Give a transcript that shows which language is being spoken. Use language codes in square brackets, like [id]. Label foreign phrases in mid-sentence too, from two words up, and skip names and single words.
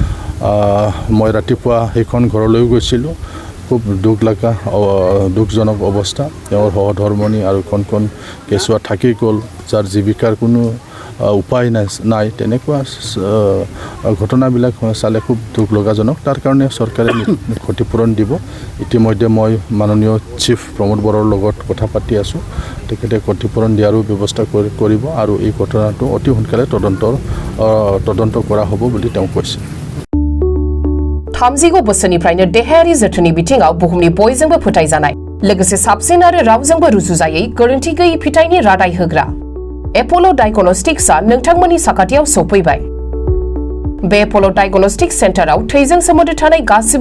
[as] মই ৰাতিপুৱা সেইখন ঘৰলৈ গৈছিলোঁ খুব দুখজনক অৱস্থা তেওঁৰ সহধৰ্মণী আৰু কোন কেঁচুৱা থাকি গ'ল যাৰ জীৱিকাৰ কোনো উপায় নাই তেনেকুৱা ঘটনাবিলাক চালে খুব দুখ লগাজনক তাৰ কাৰণে চৰকাৰে ক্ষতিপূৰণ দিব ইতিমধ্যে মই মাননীয় চিফ প্ৰমোদ বড়োৰ লগত কথা পাতি আছোঁ তেখেতে ক্ষতিপূৰণ দিয়াৰো ব্যৱস্থা কৰিব আৰু এই ঘটনাটো অতি সোনকালে তদন্ত কৰা হ'ব বুলি তেওঁ কৈছে [brx] 30 बोसोरनिफ्रायनो देहायारि जोथोननि बिथिङाव बुहुमनि बयजोंबो फोथायजानाय लोगोसे साबसिन आरो रावजोंबो रुजुजायै गोरोन्थि गैयै फिथाइनि रादाय होग्रा एपोलो डायग्नोस्टिक्सआ नोंथांमोननि साखाथियाव सौफैबाय बे एपोलो डायग्नोस्टिक्स सेन्टाराव थैजों सोमोन्दो थानाय गासिबो